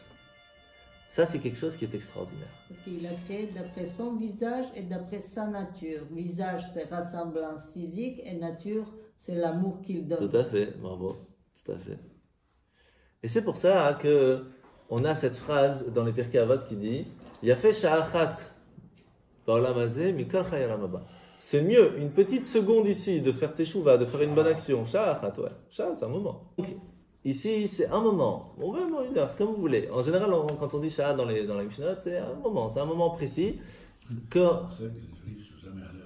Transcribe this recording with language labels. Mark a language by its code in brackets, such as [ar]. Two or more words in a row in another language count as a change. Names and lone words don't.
[fr] Ça, c'est quelque chose qui est extraordinaire. Il a créé d'après son visage et d'après sa nature. Visage, c'est ressemblance physique, et nature, c'est l'amour qu'il donne. Tout à fait, bravo, tout à fait. Et c'est pour ça que on a cette phrase dans les Pirkei Avot qui dit [he] יפה שעה אחת בעולם הזה מכל חיי עולם הבא. [fr] C'est mieux une petite seconde ici de faire teshuva, de faire une bonne action. Sha'achat, ouais, c'est un moment. Donc, ici, c'est un moment, ou même une heure, comme vous voulez. En général, quand on dit Sha'at dans les Mishnot, c'est un moment précis. Que... C'est pour ça que les juifs ne sont jamais à l'heure.